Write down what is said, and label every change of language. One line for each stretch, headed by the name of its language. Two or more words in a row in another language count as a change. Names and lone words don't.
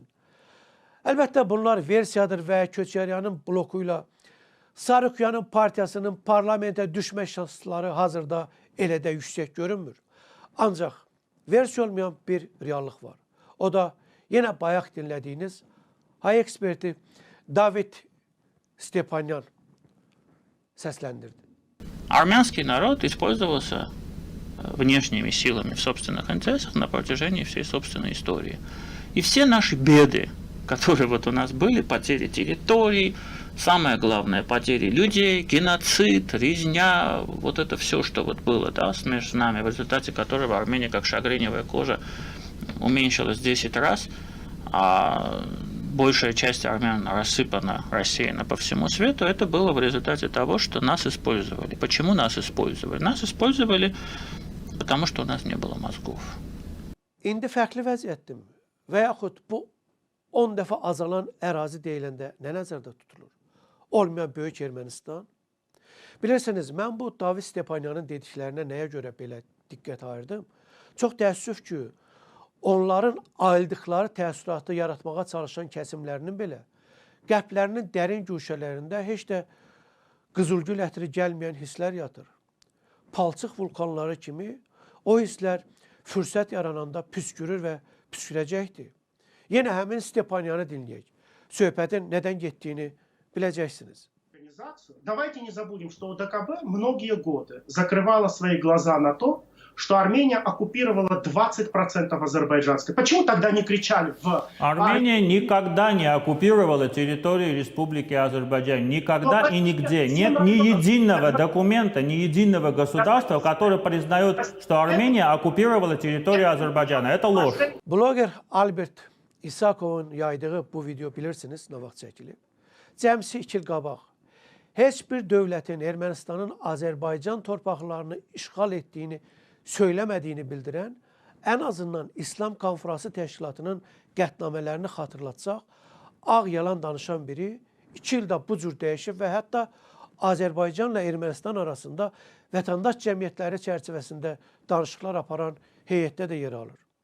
Azerbaijani: Əlbəttə bunlar versiyadır və Köçəryanın bloku ilə Sarukyanın partiyasının parlamentə düşmə şansları hazırda elə də yüksək görünmür. Ancaq versiya olmayan bir reallıq var. O da yenə bayaq dinlədiyiniz hay eksperti David Stepanyan səsləndirdi.
Russian: Армянский народ использовался внешними силами в собственных интересах на протяжении всей собственной истории. И все наши беды, которые вот у нас были, потери территорий, самое главное, потери людей, геноцид, резня, вот это все, что вот было, да, между нами, в результате которого Армения, как шагреневая кожа, уменьшилась 10 раз, а большая часть армян рассыпана, рассеяна по всему свету, это было в результате того, что нас использовали. Почему нас использовали? Нас использовали потому что у нас не было mozgov.
Azerbaijani: İndi fərqli vəziyyətdirmi? Və yaxud bu 10 dəfə azalan ərazi deyiləndə nə nəzərdə tutulur? Olmayan Böyük Ermənistan. Bilirsiniz, mən bu David Stepanyanın dediklərinə nəyə görə belə diqqət ayırdım? Çox təəssüf ki, onların ayıldıqları təəssüratı yaratmağa çalışan kəsimlərinin belə qəlblərinin dərin güşələrində heç də qızılgül ətri gəlməyən hisslər yatır. Palçıq vulkanları kimi o hisslər fürsət yarananda püskürür və püskürəcəkdir. Yenə həmin Stepanyanı dinləyək. Söhbətin nədən getdiyini biləcəksiniz.
Russian: Давайте не забудем, что ОДКБ многие годы закрывала свои глаза на то, что Армения оккупировала 20% азербайджанской. Почему тогда не кричали в... Армения никогда не оккупировала территорию Республики Азербайджан. Никогда и нигде. Нет ни единого документа, ни единого государства, которое признает, что Армения оккупировала территорию Азербайджана. Это ложь.
Azerbaijani: Bloger Albert İsakovun yaydığı bu video bilirsiniz, nə vaxt çəkilib. Cəmsi 2 il qabaq heç bir dövlətin Ermənistanın Azərbaycan torpaqlarını işğal etdiyini söyləmədiyini bildirən, ən azından İslam Konfransı Təşkilatının qətnamələrini xatırlatsaq, ağ yalan danışan biri 2 ildə bu cür dəyişib və hətta Azərbaycanla Ermənistan arasında vətəndaş cəmiyyətləri çərçivəsində danışıqlar aparan heyətdə də yer alır.